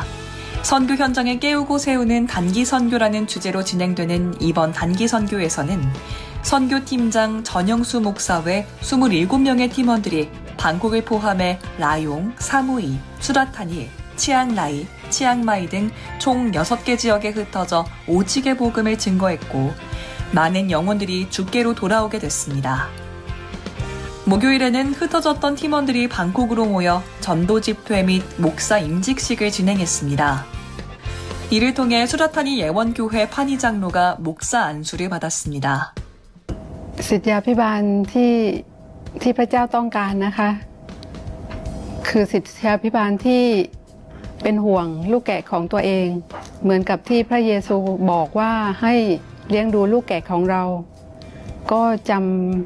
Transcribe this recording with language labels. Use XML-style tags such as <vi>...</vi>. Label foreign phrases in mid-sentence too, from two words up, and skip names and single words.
<ko>선교 현장을 깨우고 세우는 단기 선교라는 주제로 진행되는 이번 단기 선교에서는 선교팀장 전영수 목사 외 27명의 팀원들이 방콕을 포함해 라용, 사무이, 수라타니, 치앙라이, 치앙마이 등 총 6개 지역에 흩어져 오직의 복음을 증거했고 많은 영혼들이 주께로 돌아오게 됐습니다. 목요일에는 흩어졌던 팀원들이 방콕으로 모여 전도 집회 및 목사 임직식을 진행했습니다. 이를 통해 수라타니 예원교회 파니 장로가 목사 안수를 받았습니다.</ko> <th>ศิษยาภิบาลที่พระเจ้าต้องการนะคะคือศิษยาภิบาลที่เป็นห่วงลูกแกะของตัวเองเหมือนกับที่พระเยซูบอกว่าให้เลี้ยงดูลูกแกะของเราก็จ</th>